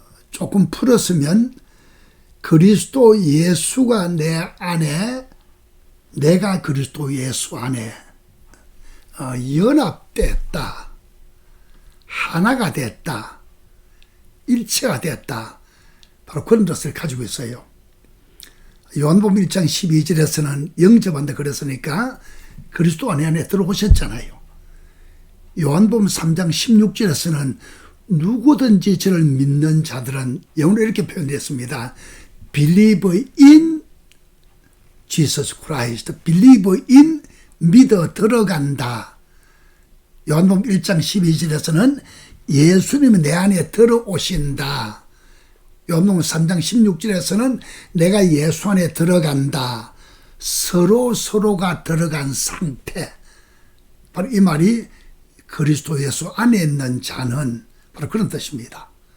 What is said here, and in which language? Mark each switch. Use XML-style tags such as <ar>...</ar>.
<ko>조금 풀었으면 그리스도 예수가 내 안에, 내가 그리스도 예수 안에 연합됐다, 하나가 됐다, 일체가 됐다, 바로 그런 뜻을 가지고 있어요. 요한복음 1장 12절에서는 영접한다 그랬으니까 그리스도 안에 들어오셨잖아요. 요한복음 3장 16절에서는 누구든지 저를 믿는 자들은, 영어로 이렇게 표현했습니다.</ko> <en>Believe in Jesus Christ. Believe in,</en> <ko>믿어 들어간다. 요한복음 1장 12절에서는 예수님이 내 안에 들어오신다. 요한복음 3장 16절에서는 내가 예수 안에 들어간다. 서로가 들어간 상태. 바로 이 말이 그리스도 예수 안에 있는 자는 바로 그런 뜻입니다.</ko>